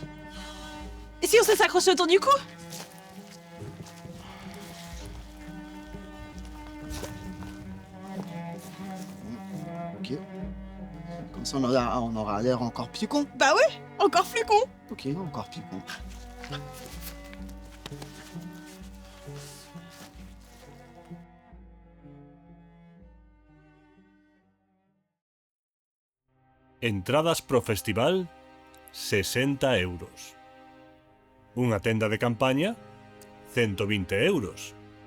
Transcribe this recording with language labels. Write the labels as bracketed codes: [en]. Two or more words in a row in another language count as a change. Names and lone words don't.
[fr] Et si on se s'accrochait autour du cou? Ok. Comme ça, on aura l'air encore plus con. Bah ouais! Encore plus con! Ok, encore plus con. [gl] Entradas pro festival, 60 euros. Unha tenda de campaña, 120 euros.